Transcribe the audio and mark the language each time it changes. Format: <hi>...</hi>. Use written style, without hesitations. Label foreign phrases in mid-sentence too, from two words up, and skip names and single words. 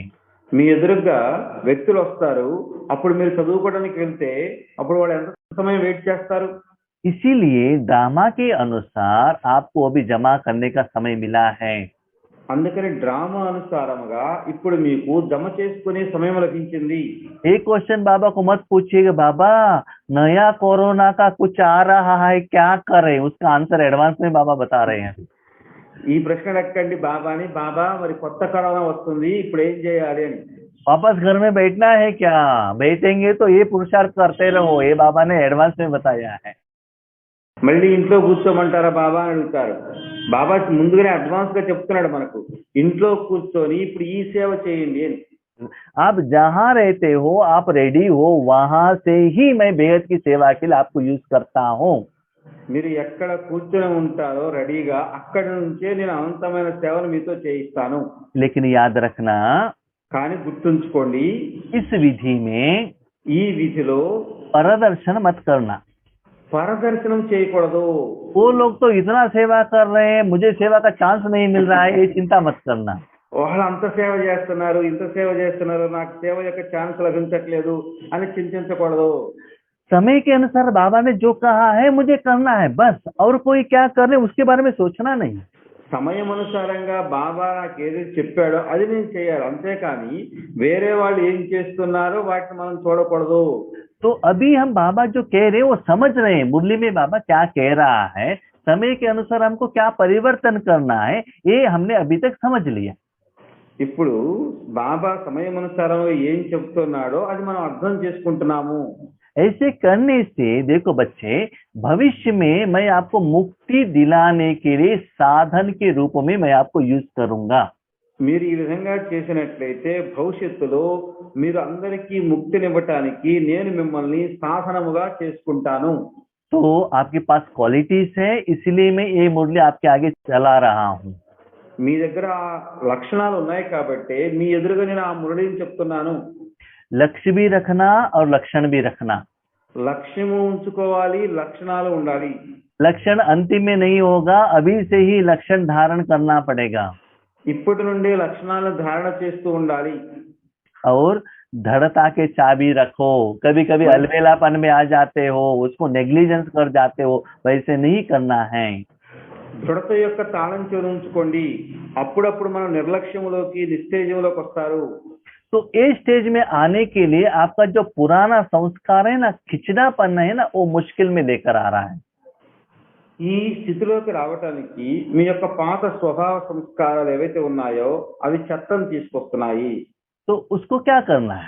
<te>మీ ఎదురుగా వ్యక్తులు వస్తారు, అప్పుడు మీరు చదువుకోవడానికి వెళ్తే అప్పుడు వాళ్ళు ఎంత సమయం వెయిట్ చేస్తారు?</te> <hi>इसीलिए ड्रामा के अनुसार आपको अभी जमा करने का समय मिला है.</hi> <te>అందుకని డ్రామా అనుసారముగా ఇప్పుడు మీకు జమ చేసుకునే సమయం లభించింది.</te> <hi>एक क्वेश्चन बाबा को मत पूछिएगा, बाबा नया कोरोना का कुछ आ रहा है, क्या करें? उसका आंसर एडवांस में बाबा बता रहे हैं.</hi> <te>ఈ ప్రశ్న అడగండి బాబాని, బాబా మరి కొత్త కరోనా వస్తుంది ఇప్పుడు ఏం చేయాలి అని.</te> <hi>वापस घर में बैठना है क्या? बैठेंगे तो ये पुरुषार्थ करते रहो, ये बाबा ने एडवांस में बताया है.</hi> <te>మళ్ళీ ఇంట్లో కూర్చోమంటారా బాబా అని అడుగుతారు. బాబా ముందుగానే అడ్వాన్స్ గా చెప్తున్నాడు మనకు, ఇంట్లో కూర్చొని ఇప్పుడు ఈ సేవ చేయండి అని.</te> <hi>आप जहाँ रहते हो, आप रेडी हो, वहां से ही मैं बेहद की सेवा के लिए आपको यूज करता हूँ.</hi> <te>మీరు ఎక్కడ కూర్చొని ఉంటారో రెడీగా అక్కడి నుంచే నేను అనంతమైన సేవను మీతో చేయిస్తాను.</te> <hi>लेकिन याद रखना,</hi> <te>కానీ గుర్తుంచుకోండి,</te> <hi>इस विधि में</hi> <te>ఈ విధిలో</te> <hi>परदर्शन मत करना.</hi> <te>పరదర్శనం చేయకూడదు.</te> <hi>वो लोग तो इतना सेवा कर रहे हैं, मुझे सेवा का चांस नहीं मिल रहा है, ये चिंता मत करना.</hi> <te>వాళ్ళు అంత సేవ చేస్తున్నారు, ఇంత సేవ చేస్తున్నారు, నాకు సేవ యొక్క ఛాన్స్ లభించట్లేదు అని చింతించకూడదు.</te> <hi>समय के अनुसार बाबा ने जो कहा है मुझे करना है, बस. और कोई क्या कर रहे उसके बारे में सोचना नहीं.</hi> <te>సమయం అనుసారంగా బాబా నాకు ఏది చెప్పాడో అది నేను చేయాలి, అంతేకాని వేరే వాళ్ళు ఏం చేస్తున్నారో వాటిని మనం చూడకూడదు.</te> <hi>तो अभी हम बाबा जो कह रहे हैं वो समझ रहे हैं, मुरली में बाबा क्या कह रहा है, समय के अनुसार हमको क्या परिवर्तन करना है, ये हमने अभी तक समझ लिया.</hi> <te>ఇప్పుడు బాబా సమయం అనుసారంగా ఏం చెప్తున్నాడో అది మనం అర్థం చేసుకుంటున్నాము.</te> <hi>ऐसे करने से देखो बच्चे, भविष्य में मैं आपको मुक्ति दिलाने के लिए साधन के रूप में मैं आपको यूज करूंगा.</hi> <te>మీరు ఈ విధంగా చేసినట్లయితే భవిష్యత్తులో మీరు అందరికీ ముక్తినివ్వటానికి నేను మిమ్మల్ని సాధనముగా చేసుకుంటాను.</te> <hi>तो आपके पास क्वालिटीज है, इसलिए मैं ये मुरली आपके आगे चला रहा हूँ.</hi> <te>మీ దగ్గర లక్షణాలు ఉన్నాయి కాబట్టి మీ ఎదురుగా నేను ఆ మురళిని చెప్తున్నాను.</te> <hi>लक्ष्य भी रखना और लक्षण भी रखना.</hi> <te>లక్ష్యము ఉంచుకోవాలి, లక్షణాలు ఉండాలి.</te> <hi>लक्षण अंतिम में नहीं होगा, अभी से ही लक्षण धारण करना पड़ेगा.</hi> <te>ఇప్పటి నుండి లక్షణాలను ధారణ చేస్తూ ఉండాలి.</te> <hi>और दृढ़ता के चाबी रखो. कभी कभी अलबेलापन में आ जाते हो, उसको नेग्लिजेंस कर जाते हो, वैसे नहीं करना है.</hi> <te>దృఢత యొక్క తాళం చెవి ఉంచుకోండి. అప్పుడప్పుడు మనం నిర్లక్ష్యంలోకి నిస్తేజంలోకి వస్తారు.</te> <hi>तो इस स्टेज में आने के लिए आपका जो पुराना संस्कार है ना, खिचड़ापन है ना, वो मुश्किल में लेकर आ रहा है.</hi> <te>ఈ స్థితిలోకి రావటానికి మీ యొక్క పాత స్వభావ సంస్కారాలు ఏవైతే ఉన్నాయో అవి చెత్తను తీసుకొస్తున్నాయి.</te> <hi>तो उसको क्या करना है?</hi>